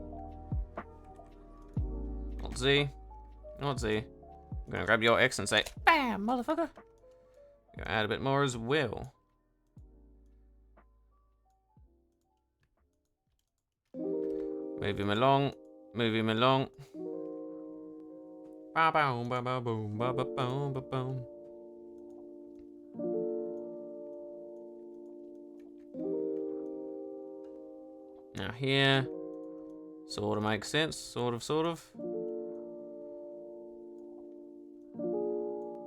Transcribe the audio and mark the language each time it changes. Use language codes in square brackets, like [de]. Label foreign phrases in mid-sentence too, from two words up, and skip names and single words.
[en] Alt Z. Alt Z. I'm gonna grab your X and say, BAM, motherfucker! Gonna add a bit more as well. Move him along. Move him along. Ba boom, ba ba boom, ba ba boom, ba boom. Now here, sort of makes sense, sort of.